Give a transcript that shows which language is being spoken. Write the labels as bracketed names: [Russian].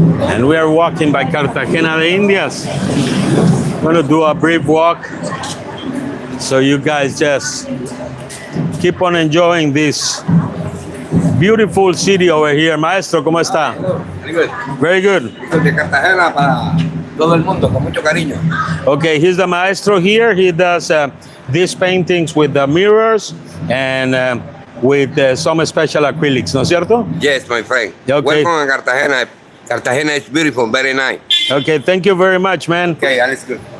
[English] And we are walking by Cartagena de Indias. I'm going to do a brief walk so you guys just keep on enjoying this beautiful city over here. [Spanish] Maestro, ¿cómo está? [English] Very good. Very good. [Spanish] De Cartagena para todo el mundo, con mucho cariño. [English] Okay, he's the maestro here. He does these paintings with the mirrors and with some special acrylics, [Spanish] ¿no es cierto? [English] Yes, my friend. Okay. Welcome to Cartagena. Cartagena is beautiful, very nice. Okay, thank you very much, man. Okay, all is good.